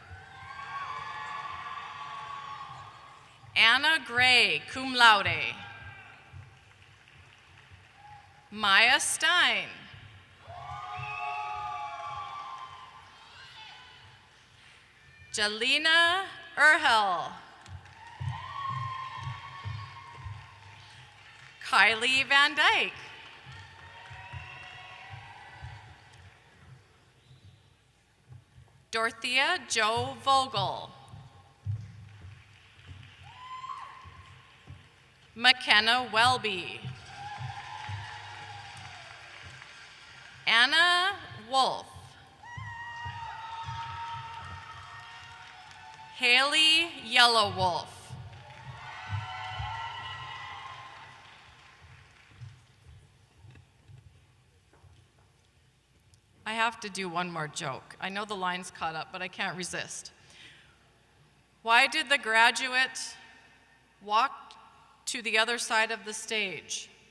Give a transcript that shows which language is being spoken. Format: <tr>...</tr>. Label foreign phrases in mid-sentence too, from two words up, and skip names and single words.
<en>Anna Gray,</en> <la>cum laude.</la> <en>Maya Stein. Jalina Erhel. Kylie Van Dyke. Dorothea Jo Vogel. McKenna Welby. Anna Wolf. Haley Yellow Wolf. I have to do one more joke. I know the line's caught up, but I can't resist. Why did the graduate walk to the other side of the stage?</en>